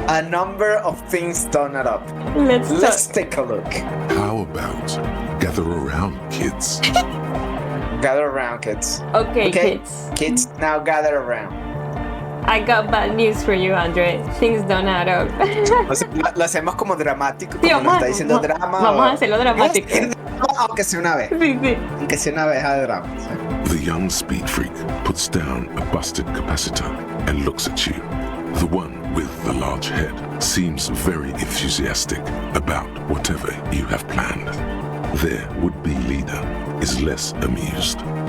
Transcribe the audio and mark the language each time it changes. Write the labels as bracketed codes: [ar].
[en] A number of things don't add up. Let's take a look. How about gather around, kids? Gather around, kids. Okay, kids. Kids, now gather around. I got bad news for you, Andre. Things don't add up. [es] Lo hacemos como dramático, Sí, como nos está diciendo drama. Vamos a hacerlo dramático. Aunque sea una vez. Sí. Aunque sea una vez a drama. [en] The young speed freak puts down a busted capacitor and looks at you. The one with the large head seems very enthusiastic about whatever you have planned. Their would-be leader is less amused.